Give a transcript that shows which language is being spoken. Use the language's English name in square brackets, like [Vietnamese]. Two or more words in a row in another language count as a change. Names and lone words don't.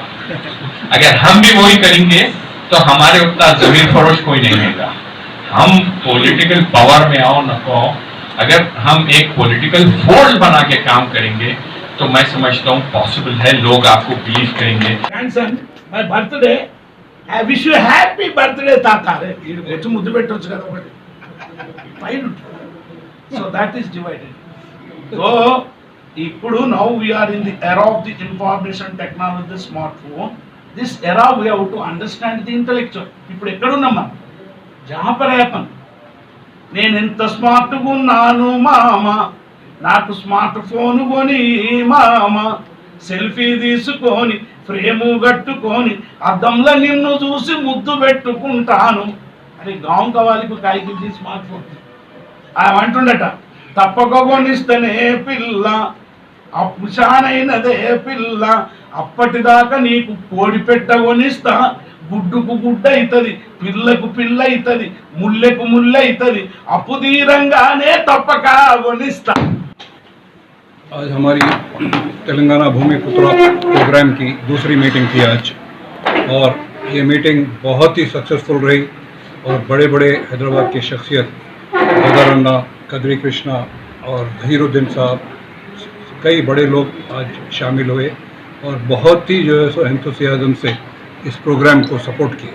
[Hindi] अगर हम भी वही करेंगे तो हमारे उतना जमीन फरोश कोई नहीं मिलेगा। हम [English] political power [Hindi] में आओ न आओ, अगर हम एक [English] political force [Hindi] बना के काम करेंगे तो मैं समझता हूँ पॉसिबल है, लोग आपको बिलीव करेंगे। [English] ग्रैंडसन, my birthday, I wish you happy birthday తాత. [Telugu] వచ్చి ముద్దు పెట్టొచ్చు కదా ఒకటి. [English] Fine. So that is divided. So ఇప్పుడు now we are in the era of the information technology, smartphone. This era we have to understand the intellectual. [Telugu] ఇప్పుడు ఎక్కడ ఉన్నాం మనం? [Hindi] जहाँ पर है अपन. [Telugu] నేను ఎంత స్మార్ట్గా ఉన్నాను మామ, నాకు [English] smart phone [Telugu] కొని మామ, సెల్ఫీ తీసుకొని ఫ్రేము కట్టుకొని అద్దంలో నిన్ను చూసి ముద్దు పెట్టుకుంటాను. అరే గాం కావాలి కాయకి [English] smart phone [Telugu] అంటుండట తప్పకొనిస్తనే పిల్ల అప్పుషానైనదే పిల్ల అప్పటిదాకా నీకు కోడి పెట్ట కొనిస్తా గుడ్డుకు గుడ్డ అవుతుంది పిల్లకు పిల్ల అవుతుంది ముల్లెకు ముల్లె అవుతుంది అప్పు తీరంగానే తప్పక కొనిస్తా. [Hindi] आज हमारी तेलंगाना भूमिपुत्रा प्रोग्राम की दूसरी मीटिंग थी आज, और ये मीटिंग बहुत ही सक्सेसफुल रही और बड़े बड़े हैदराबाद की शख्सियत गदरन्ना, कदरी कृष्णा और जहीरुद्दीन साहब, कई बड़े लोग आज शामिल हुए और बहुत ही जो है सो एंथुसियाज्म से इस प्रोग्राम को सपोर्ट किए.